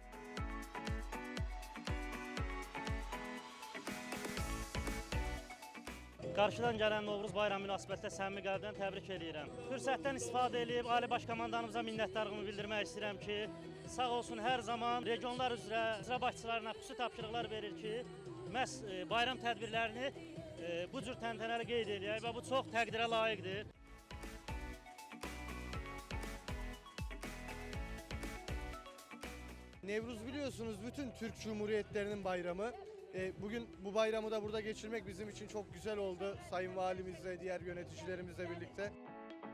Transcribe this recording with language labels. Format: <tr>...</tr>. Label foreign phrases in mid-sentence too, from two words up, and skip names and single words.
<az>Qarşıdan gələn Novruz bayramı münasibətlə səmimi qəlbdən təbrik edirəm. Fürsətdən istifadə edib Ali Baş Komandanımıza minnətdarlığımı bildirmək istəyirəm ki, sağ olsun hər zaman regionlar üzrə icra başçılarına xüsusi tapşırıqlar verir ki, məhz bayram tədbirlərini bu cür təntənəli qeyd edək və bu çox təqdirə layiqdir.</az> <tr>Nevruz biliyorsunuz bütün Türk Cumhuriyetlerinin bayramı. Bugün bu bayramı da burada geçirmek bizim için çok güzel oldu. Sayın Valimizle, diğer yöneticilerimizle birlikte.</tr>